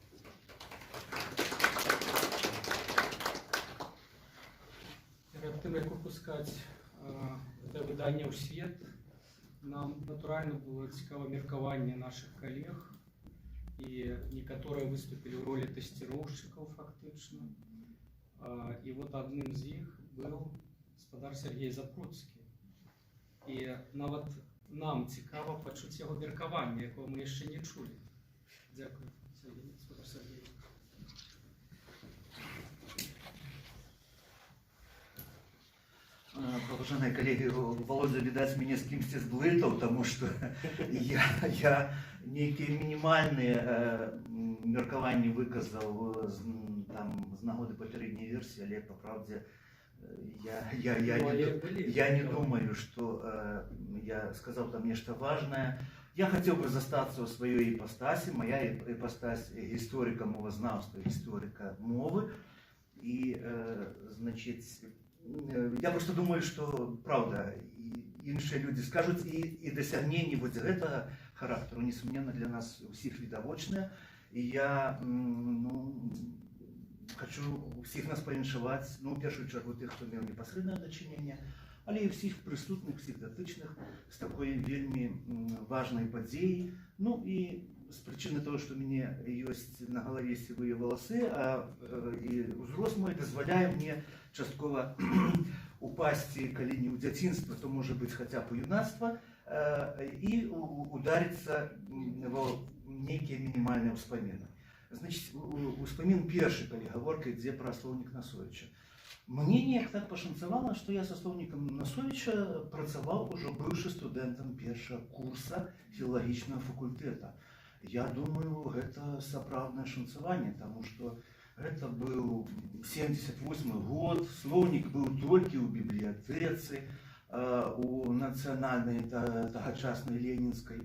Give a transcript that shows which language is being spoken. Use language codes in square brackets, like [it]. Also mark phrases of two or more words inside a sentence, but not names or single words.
[be] Перад тым, як выпускаць гэта выданне ў свет, нам натуральна было цікава меркаванне нашых калег, і некаторыя выступілі ў ролі тэсціроўшчыкаў фактычна. І вот адным з іх быў гаспадар Сергей Запруцкі. І нават нам цікава пачуць яго меркаванне, якого мы яшчэ не чулі. Дзякуй, гаспадар Сергей. [ru] Уважаемые коллеги, Володя, видать, меня с кем-то сблытал, потому что я некие минимальные меркования выказал там з нагоды попередней версии, але по правде я не думаю, что я сказал там нечто важное. Я хотел бы застаться у своей ипостаси. Моя ипостась историка мовознавства, историка мовы. И, значит, я просто думаю, что, правда, іншыя люди скажут, и досягнения вот этого характера, несомненно, для нас всех відавочныя. И я хочу всех нас [be] павіншаваць, ну, в першую чергу тых, хто меў непасрэднае дачыненне, але і всіх прысутных, всіх датычных з такой вельмі важнай падзеі. Ну і з прычыны того, што у мяне ёсць на галаве сівыя валасы, і ўзрост мой дазваляе мне часткова упасці, калі не ў дзяцінства, то можа быць хаця б у юнацтва. [ru] и удариться в некие минимальные успомины. Значит, успомин перший, [be] калі гаворка ідзе пра слоўнік Насовіча. Мне неяк так пашанцавала, што я са слоўнікам Насовіча працаваў ужо быўшы студэнтам першага курса філалагічнага факультэта. Я думаю, гэта сапраўднае шанцаванне, таму што гэта быў 78 год, слоўнік быў толькі ў бібліятэцы, у нацыянальнай тагачаснай ленінскай.